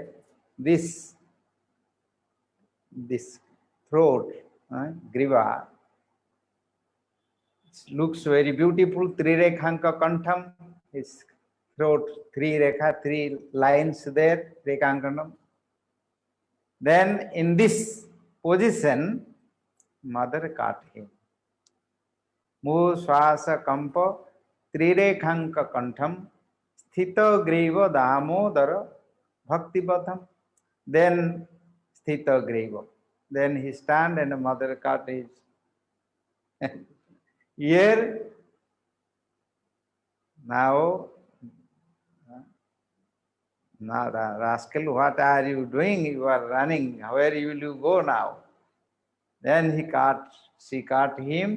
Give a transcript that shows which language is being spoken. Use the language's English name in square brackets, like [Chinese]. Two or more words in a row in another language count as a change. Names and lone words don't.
[English] This throat, griva, looks very beautiful. [Sanskrit] Trirekhanka kantham, [English] his throat, three lines there, [Sanskrit] rekhankanam. [English] Then in this position, mother caught him. [Sanskrit] Mu swasa kampa trirekhanka kantham sthita griva damodara bhakti batham. [English] Then [Sanskrit] sthita griva. [English] Then he stand and the mother caught his ear. Now, rascal, what are you doing? You are running. Where will you go now? Then she caught him.